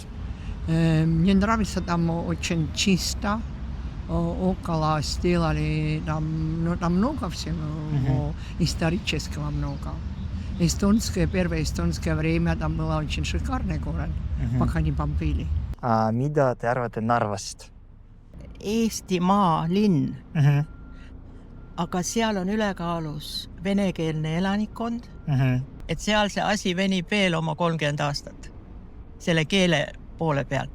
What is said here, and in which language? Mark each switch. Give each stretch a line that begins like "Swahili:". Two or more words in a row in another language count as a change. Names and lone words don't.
Russian: Мне нравится там очень чисто. Около сделали там много всего, исторического много. Первое эстонское время там было очень шикарный город, пока не бомбили.
Estonian: Mida te arvate Narvast? Eestimaa linn, aga seal on ülekaalus venekeelne elanikkond, et seal see asi venib veel oma 30 aastat selle keele poole pealt.